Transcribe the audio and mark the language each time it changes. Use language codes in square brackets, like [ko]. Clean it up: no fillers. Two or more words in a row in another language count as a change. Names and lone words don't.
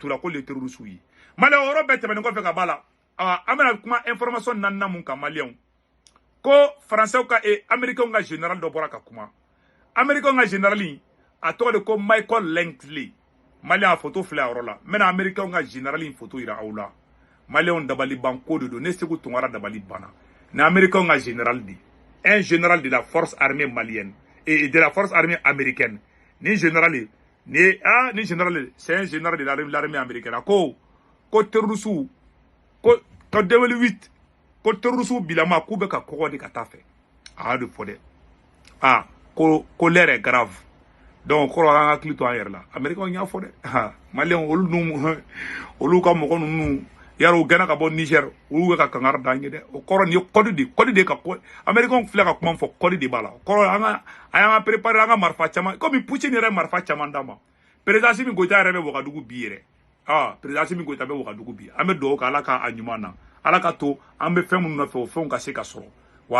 [bm] t'u la ko le terroriste ye Maliens o yɔrɔ bɛɛ tɛmɛnen kɔfɛ ka b'a la an bɛna kuma information naaninan mun kan Maliens ko français ka américains ka général dɔ bɔra ka kuma américains ka général a tɔgɔ de ko Michael Langley Maliens a photo filɛ a yɔrɔ la n bɛna américains ka général photo yira aw la Maliens dabali banko de don ne Segu Tunkara dabali banna ni américains ka général de [fr] un général de la force armée malienne et de la force armée américaine [bm] ni général [fr] c'est un général de l'armée américaine [bm] ko terroriste ko 2008 ko terroriste bilama k'u bɛ ka kɔgɔ de ka taa fɛ a y'a de fɔ dɛ ko [fr] l'heure est grave donc [bm] kɔrɔ an ka hakili to an yɛrɛ la américains y'a fɔ dɛ Maliens olu ka mɔgɔ ninnu yaro gana ka bɔ Niger olu ka kangara dan ye dɛ o kɔrɔ ni kɔdi de ka ko américains filɛ ka kuma fɔ kɔdi de b'a la kɔrɔ an y'an préparer an ka marifa caman comme Poutine yɛrɛ marifa caman d'a ma président Assimi Goïta yɛrɛ bɛ Wagadugu bi yɛrɛ président Assimi Goïta bɛ Wagadugu bi an bɛ dugawu kɛ ala ka a ɲuman na ala ka to an bɛ fɛn minnu nɔfɛ o fɛnw ka se ka